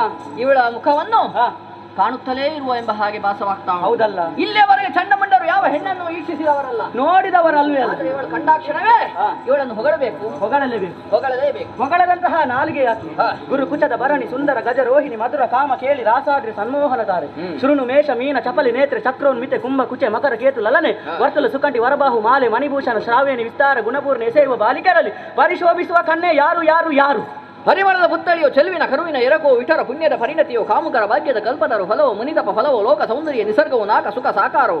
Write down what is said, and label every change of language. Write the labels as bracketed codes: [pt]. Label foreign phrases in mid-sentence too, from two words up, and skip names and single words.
[kn] ಇವಳ ಮುಖವನ್ನು ಹಾ. ಕಾಣುತ್ತಲೇ ಇರುವ ಎಂಬ ಹಾಗೆ ಭಾಸವಾಗ್ತಾ ಉಂಟು. ಹೌದಲ್ಲ? ಇಲ್ಲಿಯವರೆಗೆ ಚಂಡಮಂಡರು ಯಾವ ಹೆಣ್ಣನ್ನು ವೀಕ್ಷಿಸಿದವರಲ್ಲ. ನೋಡಿದವರಲ್ವೇ ಅಲ್ಲ. ಆದ್ರೆ ಇವಳು ಕಂಡಾಕ್ಷಣವೇ ಹಾ. ಇವಳನ್ನು ಹೊಗಳಬೇಕು, ಹೊಗಳಲೇಬೇಕು. ಹೊಗಳಲೇಬೇಕು. ಹೊಗಳದಂತಹ ನಾಲಿಗೆ ಯಾಕೆ? ಹಾ. ಗುರು ಕುಚದ ಭರಣಿ ಸುಂದರ ಗಜರೋಹಿಣಿ ಮಧುರ ಕಾಮ ಕೇಳಿ ರಾಸಾದ್ರಿ ಸನ್ಮೋಹನ ತಾರೆ ಶೃಣು ಮೇಷ ಮೀನ ಚಪಲಿ ನೇತ್ರೆ ಚಕ್ರೋನ್ಮಿತೆ ಕುಂಭ ಕುಚೆ ಮಕರ ಕೇತು ಲಲನೆ ವರ್ತಲು ಸುಕಂಠಿ ವರಬಾಹು ಮಾಲೆ ಮಣಿಭೂಷಣ ಶ್ರಾವೇಣಿ ವಿಸ್ತಾರ ಗುಣಪೂರ್ಣ ಎಸೆಯುವ ಬಾಲಿಕೆರಲ್ಲಿ ಪರಿಶೋಭಿಸುವ ಕನ್ನೆ ಯಾರು ಯಾರು ಯಾರು? ಪರಿಮಳದ ಪುತ್ತಳಿಯೋ ಚೆಲುವಿನ ಕರುವಿನ ಎರಕೋ ವಿಠರ ಪುಣ್ಯದ ಪರಿಣತಿಯೋ ಕಾಮುಕರ ಭಾಗ್ಯದ ಕಲ್ಪತರು ಫಲವೋ ಮುನಿತಪ ಫಲವೋ ಲೋಕ ಸೌಂದರ್ಯ ನಿಸರ್ಗವು ನಾಕ ಸುಖ ಸಾಕಾರವು